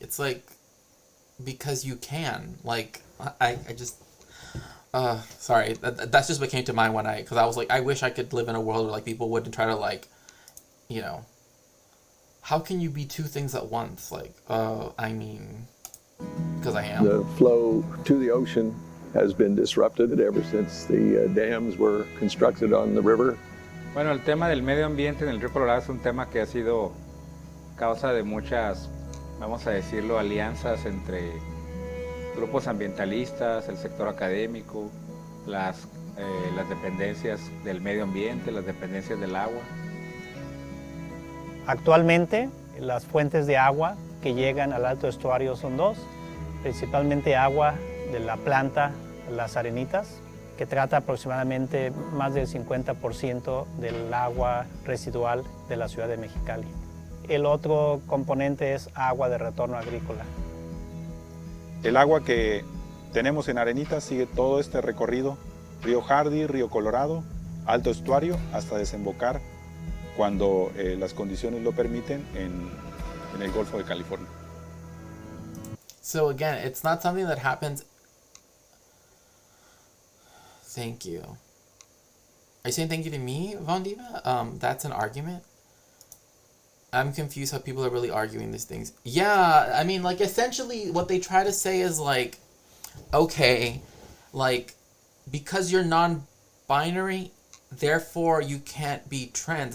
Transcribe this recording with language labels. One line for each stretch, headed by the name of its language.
English: It's like, because you can. Like, I just, sorry, that's just what came to mind when because I was like, I wish I could live in a world where, like, people wouldn't try to, like, you know, how can you be two things at once? Like, I mean, because I am. The flow to the ocean has been disrupted ever since the dams were constructed on the river.
Spanish: Bueno, el tema del medio ambiente en el río Colorado es un tema que ha sido causa de muchas, vamos a decirlo, alianzas entre grupos ambientalistas, el sector académico, las dependencias del medio ambiente, las dependencias del agua. Actualmente, las fuentes de agua que llegan al Alto Estuario son dos, principalmente agua de la planta Las Arenitas, que trata aproximadamente más del 50% del agua residual de la ciudad de Mexicali. El otro componente es agua de retorno agrícola. El agua que tenemos en Arenitas sigue todo este recorrido, río Hardy, río Colorado, Alto Estuario, hasta desembocar cuando las condiciones lo permiten en el Golfo de California.
English: So again, it's not something that happens. Thank you. Are you saying thank you to me, Von Diva? That's an argument. I'm confused how people are really arguing these things. Yeah, I mean, like, essentially what they try to say is, like, okay, like, because you're non-binary, therefore you can't be trans.